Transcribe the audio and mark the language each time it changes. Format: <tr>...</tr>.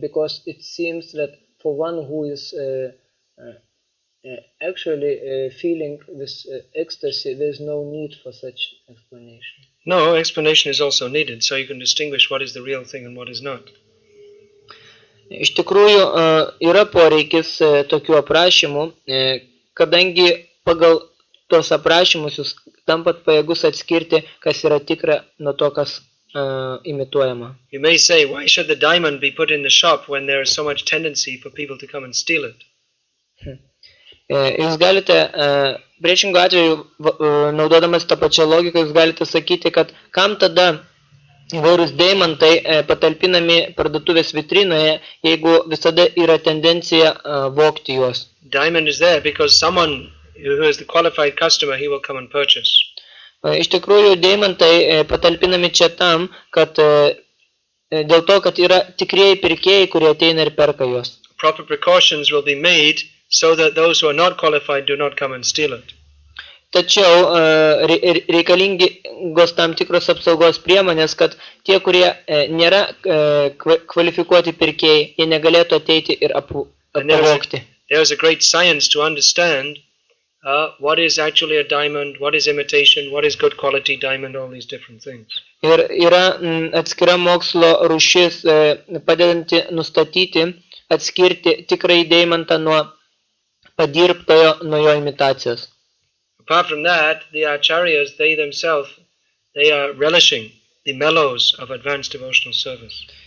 <en>Because it seems that for one who is actually feeling this ecstasy, there is no need for such explanation. No, explanation is also needed, so you can distinguish what is the real thing and what is not.</en> <lt>Iš tikrųjų, yra poreikis tokių aprašymų, kadangi pagal tos aprašymus jūs tampat pajėgus atskirti, kas yra tikra nuo to, kas imituojama.</lt> <en>You may say, why should the diamond be put in the shop when there is so much tendency for people to come and steal it?</en> <lt>Jūs galite, priešingų atveju, naudodamas tą pačią logiką, jūs galite sakyti, kad kam tada įvairūs deimantai patalpinami parduotuvės vitrinoje, jeigu visada yra tendencija vogti juos.</lt> <en>Diamond is there because someone who is the qualified customer, he will come and purchase.</en> <lt>Iš tikrųjų, deimantai patalpinami čia tam, kad dėl to, kad yra tikrieji pirkėjai, kurie ateina ir perka juos.</lt> <en>Proper precautions will be made so that those who are not qualified do not come and steal it.</en> <lt>Tačiau reikalingos tam tikros apsaugos priemonės, kad tie, kurie nėra kvalifikuoti pirkėjai, jie negalėtų ateiti ir apvogti.</lt> <en>There is a great science to understand what is actually a diamond, what is imitation, what is good quality diamond, all these different things.</en> <lt>Ir yra atskira mokslo rūšis padedanti nustatyti, atskirti tikrai deimantą nuo padirbtojo, nuo jo imitacijos.</lt> <en>Apart from that, the acharyas, they themselves, they are relishing the mellows of advanced devotional service.</en>